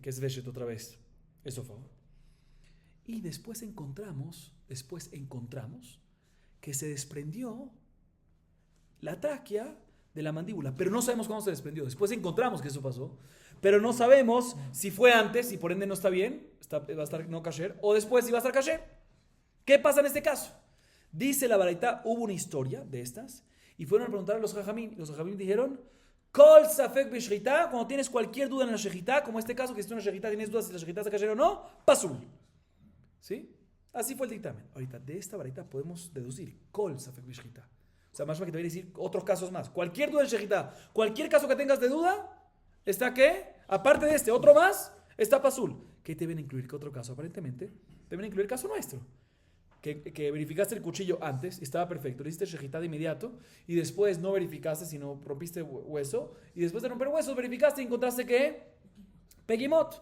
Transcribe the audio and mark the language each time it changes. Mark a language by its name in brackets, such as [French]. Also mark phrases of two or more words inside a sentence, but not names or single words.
[Spanish] Que es veshet otra vez, esófago. Y después encontramos que se desprendió la tráquea de la mandíbula, pero no sabemos cómo se desprendió. Después encontramos que eso pasó, pero no sabemos si fue antes y por ende no está bien, va a estar no kasher, o después si va a estar kasher. ¿Qué pasa en este caso? Dice la baraita, hubo una historia de estas y fueron a preguntar a los jajamim. Los jajamim dijeron, [Hebrew] כל ספק בשחיטה, [Spanish] cuando tienes cualquier duda en la shejitá, como este caso que si tú en la shejitá tienes dudas si la shejitá está kasher o no, pasul. ¿Sí? Así fue el dictamen. Ahorita, de esta baraita podemos deducir, [Hebrew] כל ספק בשחיטה. [Spanish] O sea, más que te voy a decir otros casos más. Cualquier duda en shejitá, cualquier caso que tengas de duda, ¿está qué? Aparte de este, otro más, está pasul. ¿Qué te deben incluir? ¿Qué otro caso? Aparentemente, deben incluir el caso nuestro. Que verificaste el cuchillo antes, estaba perfecto, le hiciste shejitá de inmediato, y después no verificaste, sino rompiste hueso, y después de romper huesos verificaste y encontraste que pegimot.